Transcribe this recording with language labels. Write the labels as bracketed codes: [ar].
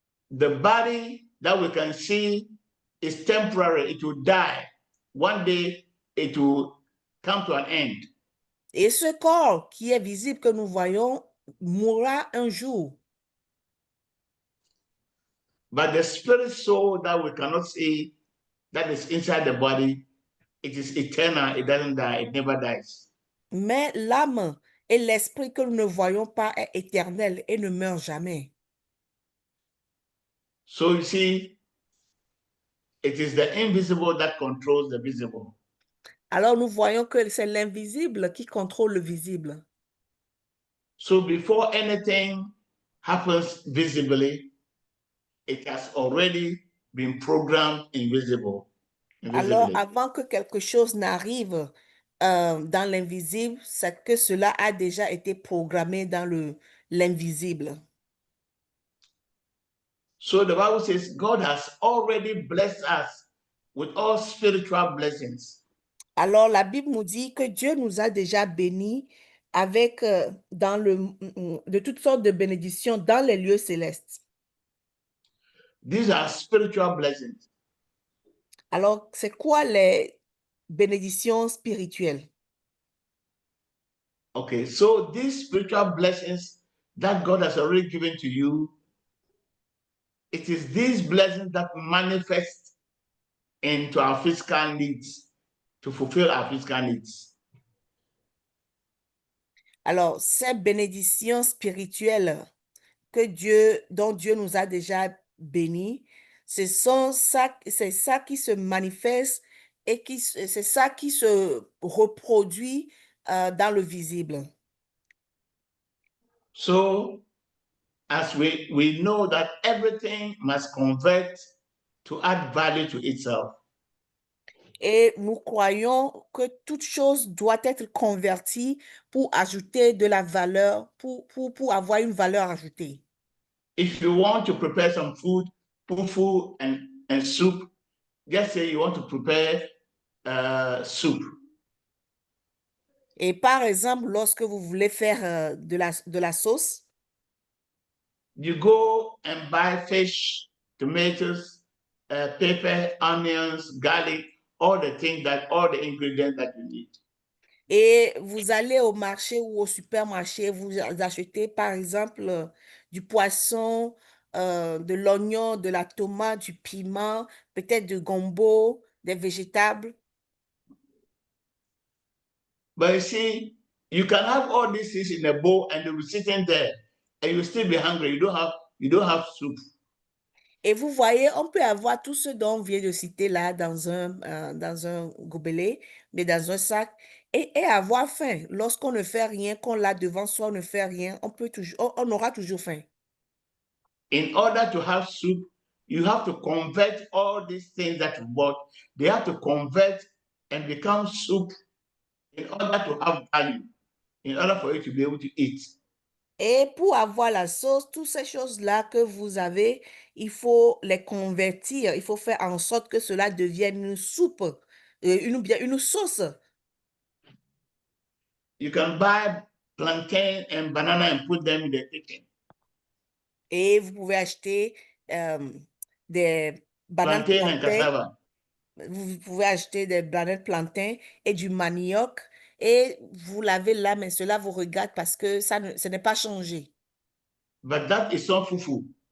[en] The body that we can see is temporary. It will die. One day it will come to an end. [fr] Et ce corps qui est visible, que nous voyons, mourra un jour. [en] But the spirit soul that we cannot see, that is inside the body, it is eternal, it doesn't die, it never dies. [fr] Mais l'âme et l'esprit que nous ne voyons pas est éternel et ne meurt jamais. [en] So you see, it is the invisible that controls the visible. [fr] Alors nous voyons que c'est l'invisible qui contrôle le visible. [en] So before anything happens visibly, it has already been programmed [fr] Alors, [en] invisibly. [fr] avant que quelque chose n'arrive dans l'invisible, c'est que cela a déjà été programmé dans l'invisible. [en] So the Bible says God has already blessed us with all spiritual blessings. [fr] Alors, la Bible nous dit que Dieu nous a déjà bénis avec de toutes sortes de bénédictions dans les lieux célestes. [en] These are spiritual blessings. [fr] Alors, c'est quoi les bénédictions spirituelles? [en] Okay, so these spiritual blessings that God has already given to you, it is these blessings that manifest into our physical needs, to fulfill our physical needs. [fr] Alors, ces bénédictions spirituelles dont Dieu nous a déjà bénis, c'est ça qui se manifeste et c'est ça qui se reproduit dans le visible. [en] So, as we know that everything must convert to add value to itself. [fr] Et nous croyons que toute chose doit être convertie pour ajouter de la valeur, pour avoir une valeur ajoutée. [en] If you want to prepare some food, fufu and soup, just say you want to prepare soup. [fr] Et par exemple, lorsque vous voulez faire de la sauce, [en] You go and buy fish, tomatoes, pepper, onions, garlic, all the ingredients that you need. [fr] et vous allez au marché ou au supermarché, vous achetez par exemple du poisson, de l'oignon, de la tomate, du piment, peut-être du gombo, des végétables. [en] But you see, you can have all these things in a bowl and you'll be sitting there and you'll still be hungry. You don't have soup. [fr] Et vous voyez, on peut avoir tout ce dont on vient de citer là dans un gobelet, mais dans un sac, et avoir faim. Lorsqu'on ne fait rien, qu'on l'a devant soi, on ne fait rien, on aura toujours faim. [en] In order to have soup, you have to convert all these things that you bought. They have to convert and become soup in order to have value, in order for you to be able to eat. [fr] Et pour avoir la sauce, toutes ces choses-là que vous avez, il faut les convertir. Il faut faire en sorte que cela devienne une soupe, bien une sauce. [en] You can buy plantain and banana and put them in the kitchen. [fr] Et vous pouvez acheter des bananes [en] Plantain and cassava. [fr] Vous pouvez acheter des bananes plantains et du manioc. Et vous lavez là, mais cela vous regarde parce que ce n'est pas changé. [en] But that is not fufu.